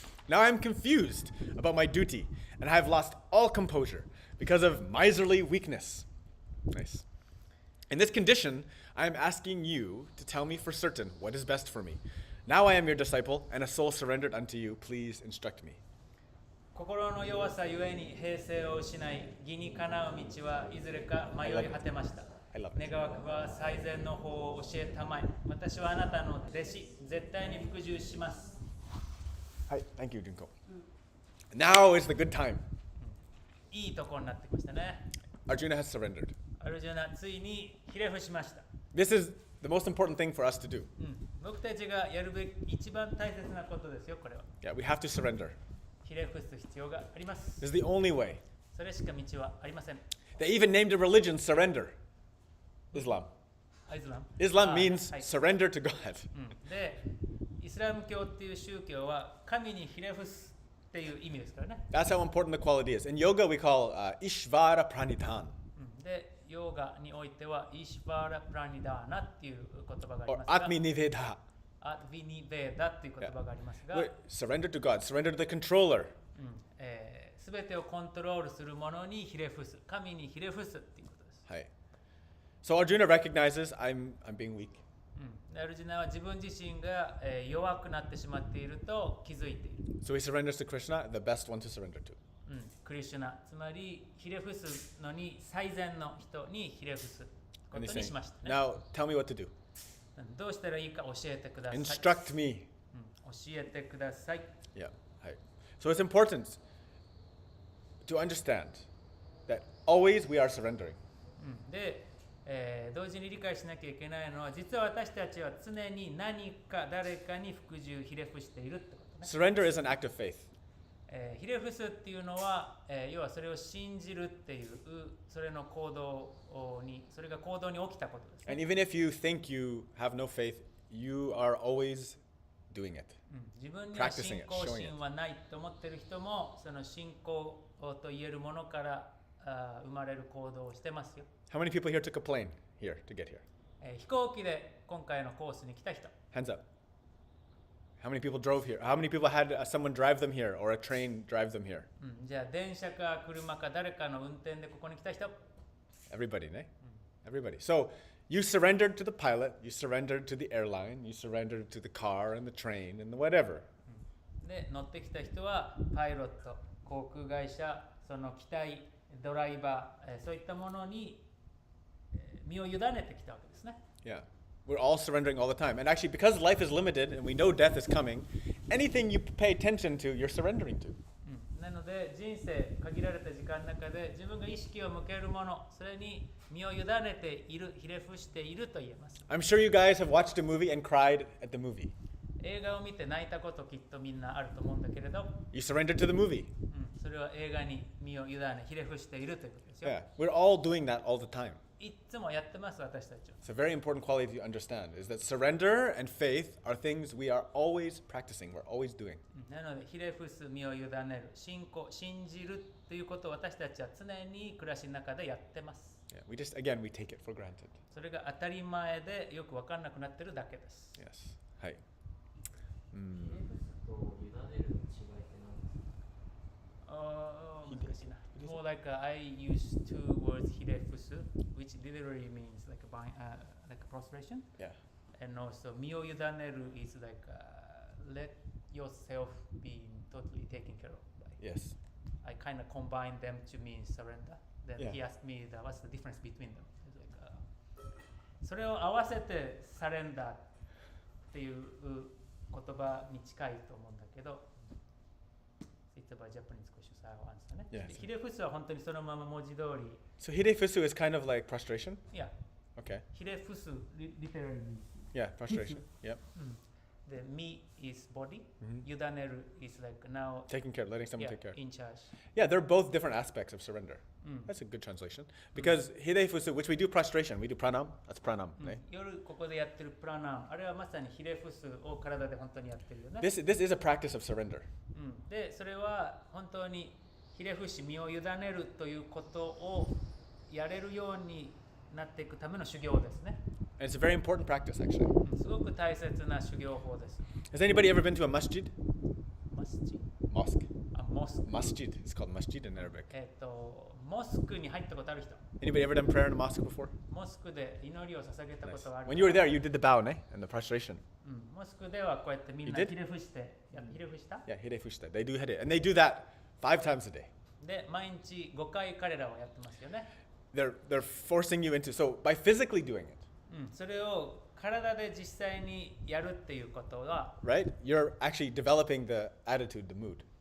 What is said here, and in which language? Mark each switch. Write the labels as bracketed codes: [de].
[en] Now I'm confused about my duty, and I have lost all composure because of miserly weakness. Nice. In this condition, I am asking you to tell me for certain what is best for me. Now I am your disciple, and a soul surrendered unto you. Please instruct me. [ja] 心の弱さゆえに平静を失い、義にかなう道はいずれか迷い果てました。 [en] I love it. [ja] 願わくば最善の法を教えたまえ。私はあなたの弟子、絶対に服従します。 [en] Hi, thank you, Junko. Now is the good time. [ja] いいところになってきましたね。 [en] Arjuna has surrendered. [ja] アルジュナ、ついにひれ伏しました。 [en] This is the most important thing for us to do. [ja] 僕たちがやるべき一番大切なことですよ、これは。 [en] Yeah, we have to surrender. [ja] ひれ伏す必要があります。 [en] This is the only way. [ja] それしか道はありません。 [en] They even named a religion surrender. Islam. [ja] イスラム [en] Islam means [ja] はい [en] surrender to God. [ja] で、イスラム教っていう宗教は神にひれ伏すっていう意味ですからね。 [en] That's how important the quality is. In yoga, we call Ishvara Pranidhan, [ja] で、ヨガにおいてはイシバーラ・プラニダーナっていう言葉があり [en] or [ja] ますが、 [sa] Atmi Niveda. [ja] アドヴィニベーダっていう言葉がありますが、 [en] Surrender to God, surrender to the controller. [ja] すべてをコントロールするものにひれ伏す、神にひれ伏すっていうことです。 [en] Hi. So Arjuna recognizes I'm being weak. [ja] アルジュナは自分自身が、弱くなってしまっていると気づいている。 [en] So he surrenders to Krishna, the best one to surrender to. [ja] クリシュナ、つまりひれ伏すのに最善の人にひれ伏すこ [en] And [ja] と [en] he's [ja] に [en] saying, [ja] しましたね。 [en] now tell me what to do. [ja] どうしたらいいか教えてください。 [en] Instruct me. [ja] 教えてください。 [en] Yeah. Hi. So it's important to understand that always we are surrendering. [ja] で、同時に理解しなきゃいけないのは、実は私たちは常に何か誰かに服従、ひれ伏しているってことね。 [en] Surrender is an act of faith. [ja] ひれ伏すっていうのは、要はそれを信じるっていうそれの行動にそれが行動に起きたことです、ね。 [en] And even if you think you have no faith, you are always doing it. [ja] 自分には [en] Practicing [ja] 信 [en] it, [ja] 仰 [en] showing [ja] 心はないと思っている人もその信仰と言えるものから生まれる行動をしてますよ。 [en] How many people here took a plane here to get here? [ja] 飛行機で今回のコースに来た人、 [en] Hands up. How many people drove here? How many people had someone drive them here or a train drive them here? [ja] じゃあ電車か車か誰かの運転でここに来た人、 [en] Everybody, ne? Everybody. So you surrendered to the pilot, you surrendered to the airline, you surrendered to the car and the train and the whatever. [ja] で乗ってきた人はパイロット、航空会社、その機体、ドライバー、そういったものに身を委ねてきたわけですね。 [en] Yeah. We're all surrendering all the time. And actually, because life is limited and we know death is coming, anything you pay attention to, you're surrendering to. [ja] なので人生限られた時間の中で自分が意識を向けるもの、それに身を委ねている、ひれ伏していると言えます。 [en] I'm sure you guys have watched a movie and cried at the movie. [ja] 映画を見て泣いたこときっとみんなあると思うんだけれど、 [en] You surrendered to the movie. [ja] それは映画に身を委ね、ひれ伏しているということですよ。 [en] Yeah. We're all doing that all the time. [ja] いつもやってます、私たちは。 [en] It's a very important quality to understand is that surrender and faith are things we are always practicing, we're always doing. [ja] なので、ひれ伏す、身を委ねる、信仰、信じるということを私たちは常に暮らしの中でやってます。 [en] Yeah, we just, again, we take it for granted. [ja] それが当たり前でよく分かんなくなってるだけです。 [en] Yes. Hi. [ja] ひれ伏すと委ねるの違いって何ですか？難しいな。 [en] More like I use two words ひれ伏す which literally means like like prostration. Yeah. And also 身を委ねる is like let yourself be totally taken care of by. Yes. I kind of combine them to mean surrender. Then Yeah. he asked me what's the difference between them. It's like, [ja] それを合わせてサレンダーっていう言葉に近いと思うんだけど、 [en] It's about Japanese question, so I'll answer [ja] ね。 [en] Yeah. [ja] ひれ伏すは本当にそのまま文字通り、 [en] So hirefusu is kind of like prostration? [ja] いや、 [en] Okay. ひれ伏す literally means Yeah, prostration. Yep. で、me is body, Mhm. 委ねる is like now Taking care, letting someone yeah, take care. in charge. Yeah, they're both different aspects of surrender. [ja] うん [en] That's a good translation. Because hirefusu, which we do prostration, we do pranam. That's pranam. ね [ja] 夜ここでやってるプラナン、あれはまさにひれ伏すを体で本当にやってるよね。 [en] This is a practice of surrender. [ja] で、それは本当にひれ伏し身を委ねるということをやれるようになっていくための修行ですね。 [en] And it's a very important practice, actually. [ja] すごく大切な修行法です。 [en] Has anybody ever been to a masjid? [ja] マスジ [en] Mosque. [ja] モスク。 [en] Masjid. It's called masjid in Arabic. [ja] モスクに入ったことある人。 [en] Anybody ever done prayer in a mosque before? [ja] モスクで祈りを捧げたこ [en] Nice. [ja] とがある人。 [en] you were there, you did the bow, ne? And the prostration. [ja] モスクではこうやってみん [en] You [ja] な [en] did? [ja] ひれ伏して、ひれ伏した [en] Yeah, hirefushita. They do hire. And they do that 5 times a day. [ja] で、毎日5回彼らはやってますよね。 [en] They're forcing you into, so by physically doing it, [ja] それを体で実際にやるっていうことは、 [en] right? You're actually developing the attitude, the mood.